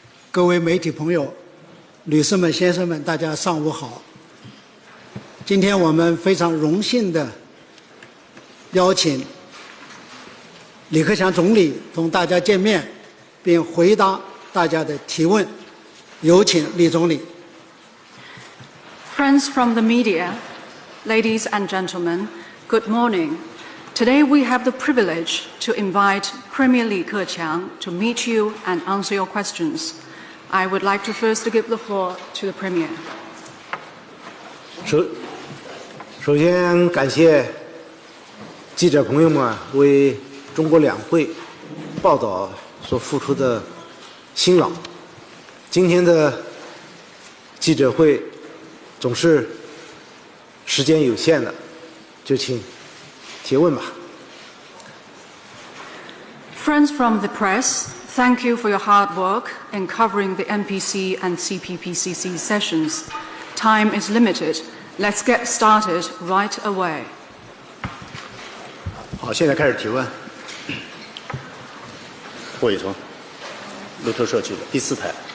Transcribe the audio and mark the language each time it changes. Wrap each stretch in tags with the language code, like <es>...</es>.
<zh>各位媒体朋友、女士们、先生们，大家上午好。今天我们非常荣幸地邀请李克强总理同大家见面，并回答大家的提问。有请李总理。</zh> <en>Friends from the media, ladies and gentlemen, good morning. Today we have the privilege to invite Premier Li Keqiang to meet you and answer your questions. I would like to first give the floor to the Premier.</en> <zh>首先感谢记者朋友们为中国两会报道所付出的辛劳。今天的记者会总是时间有限的，就请提问吧。</zh> <en>Friends from the press, thank you for your hard work in covering the MPC and CPPCC sessions. Time is limited. Let's get started right away.</en> <zh>好，现在开始提问。霍宇聪，路透社记者，第四排。</zh>